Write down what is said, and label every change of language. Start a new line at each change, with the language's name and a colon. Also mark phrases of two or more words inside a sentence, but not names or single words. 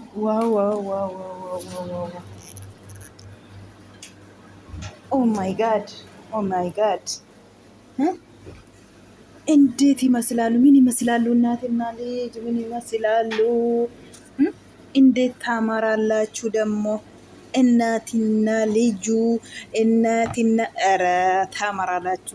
English: Wow, wow, wow, wow, wow, wow, wow, wow. Oh my God. Oh my God.
Amharic: Huh? እንዴት ይመስላሉ? ምን ይመስላሉ? እናትና ልጅ ምን ይመስላሉ? እንዴት ታማራላችሁ ደግሞ እናትና ልጁ እናትና ኧረ ታማራላችሁ!